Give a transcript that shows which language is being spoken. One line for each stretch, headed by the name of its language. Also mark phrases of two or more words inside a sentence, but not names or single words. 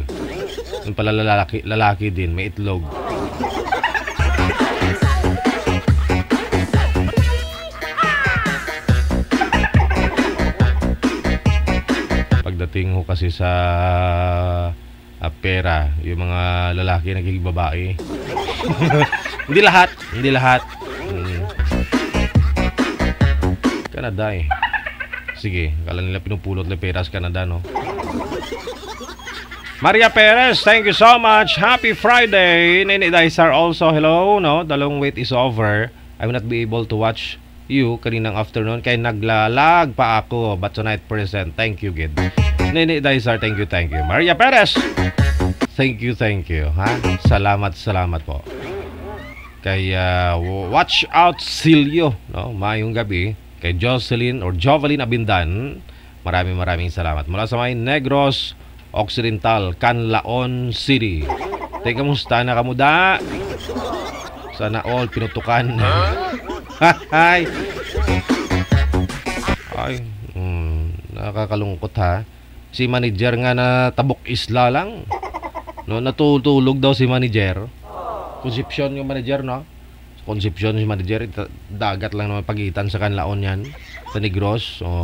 Filipino: Yung pala lalaki din, may itlog. Pagdating ho kasi sa pera, yung mga lalaki nagiging babae. Hindi lahat. Canada eh. Sige, kala nila pinupulot na pera sa Canada, no?
English: Maria Perez, thank you so much. Happy Friday. Nene Daisar also, hello, no? The long wait is over. I will not be able to watch you kaninang afternoon
Filipino: kaya naglalag pa ako,
English: but tonight present. Thank you, Gid. Nene Daisar, thank you. Maria Perez, thank you. Ha?
Filipino: Salamat po. Kaya
English: watch out
Filipino: Silio, no? Mayong gabi. Kay Jocelyn Abindan, maraming salamat. Mula sa may Negros Occidental, Canlaon City. Teka, musta na kamuda? Sana all pinutukan. Ay, nakakalungkot ha. Si manager nga na tabok isla lang. No, natutulog daw si manager. Concepcion yung manager, no? Concepcion si manager, dagat lang naman pagitan sa Canlaon yan, sa Negros.